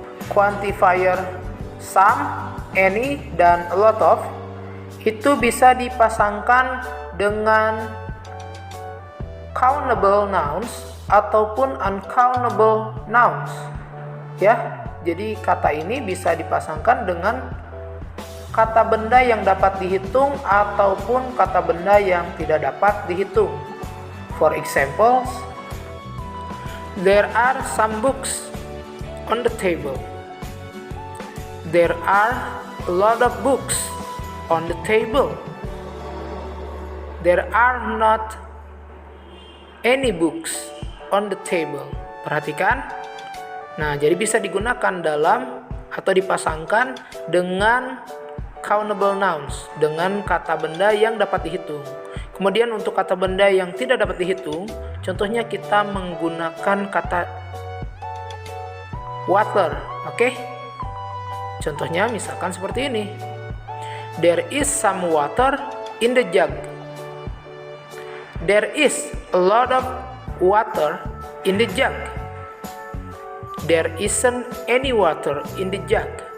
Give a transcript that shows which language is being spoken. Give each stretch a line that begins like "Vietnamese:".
Indonesian: Quantifier some, any, dan a lot of itu bisa dipasangkan dengan countable nouns ataupun uncountable nouns. Ya, jadi kata ini bisa dipasangkan dengan kata benda yang dapat dihitung ataupun kata benda yang tidak dapat dihitung.
English: For example, there are some books on the table. There are a lot of books on the table. There are not any books on the table.
Indonesian: Perhatikan. Nah, jadi bisa digunakan dalam atau dipasangkan dengan countable nouns, dengan kata benda yang dapat dihitung. Kemudian untuk kata benda yang tidak dapat dihitung, contohnya kita menggunakan kata water. Oke? Contohnya misalkan seperti ini.
English: There is some water in the jug. There is a lot of water in the jug. There isn't any water in the jug.